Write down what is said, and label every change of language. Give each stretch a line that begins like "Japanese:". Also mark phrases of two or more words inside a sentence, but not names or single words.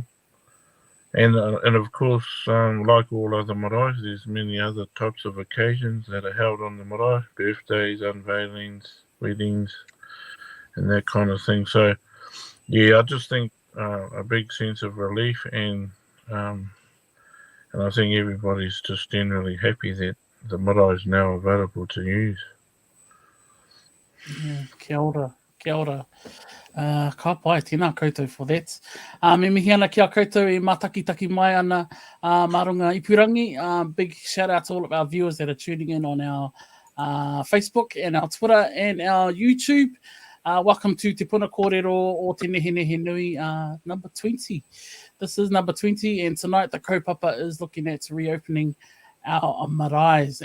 English: And of course, like all other marae, there's many other types of occasions that are held on the marae: birthdays, unveilings, weddings, and that kind of thing. So yeah, I just think a big sense of relief, and I think everybody's just generally happy that the marae is now available to use. Yeah,
Māori: kia ora. Ka pai, tēnā koutou
English: for that.
Māori: Me mihi ana kia koutou e matakitaki mai ana marunga ipurangi.
English: Big shout out to all of our viewers that are tuning in on our Facebook and our Twitter and our YouTube. Welcome to Te Puna Kōrero o Te Nehenehenui number 20. This is number 20, and tonight the kaupapa is looking at reopening our maraes.